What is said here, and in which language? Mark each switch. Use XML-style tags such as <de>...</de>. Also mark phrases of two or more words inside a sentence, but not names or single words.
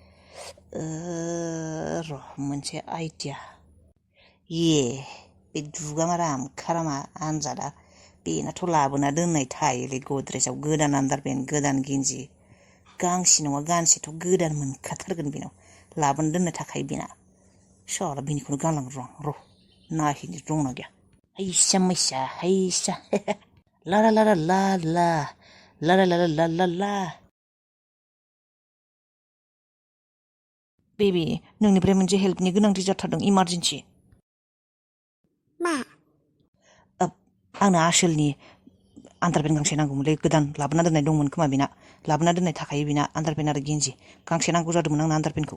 <brx>र' मोनसे आइडिया बे दुगामारा खारामा आनजादा बेनाथ' लाबोना दोननाय थायोलै गद्रेजाव गोदान आन्दारपेन गोदान गेन्जि गांसे नङा गांसेथ' गोदान मोनखाथारगोन बेनाव लाबोना दोननो थाखाय बेना साला बेनिखौनो गानलांगोन र' नायहैनो दंना गैया हैसा मैसा हैसा ला ला ला ला ला ला ला ला ला ला ला ला बेबि नोंनिफ्राय मोनसे हेल्पनि गोनांथि जाथारदों इमारजेन्सि मा आंनो आसोलनि आन्दारपेन गांसे नांगौमोनलै गोदान लाबोना दोननाय दंमोन खोमा बेना लाबोना दोननाय थाखायो बेना आन्दारपेन आरो गेन्जि गांसे नांगौ जादोंमोन आंनो आन्दारपेनखौ</brx>